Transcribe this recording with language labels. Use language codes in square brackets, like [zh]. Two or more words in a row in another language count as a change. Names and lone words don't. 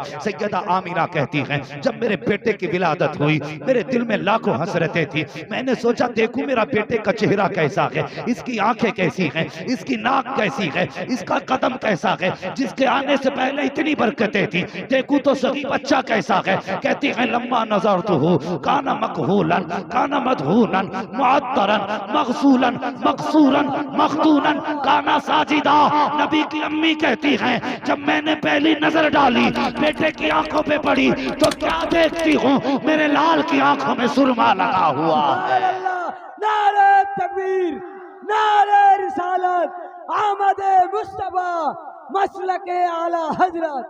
[hi] सैयदा आमीना कहती हैं जब मेरे बेटे की विलादत हुई मेरे दिल में लाखों हसरतें थी। मैंने सोचा देखूं मेरा बेटे का चेहरा कैसा है, इसकी आंखें कैसी हैं, इसकी नाक कैसी है, इसका कदम कैसा है, जिसके आने से पहले इतनी बरकतें थी, देखूं तो सही बच्चा कैसा है। कहती है [ar] لما نظرته كان مكحولا كان مدهونا معطرا مغسولا مقصورا مخدونا كان ساجدا. [hi] नबी की अम्मी कहती हैं जब मैंने पहली नजर डाली बेटे की आंखों पे पड़ी तो क्या देखती हूँ, मेरे लाल की आंखों में सुरमा लगा हुआ। नारे तकबीर, नारे रिसालत, आमद मुस्तफा, मसलके आला हजरत।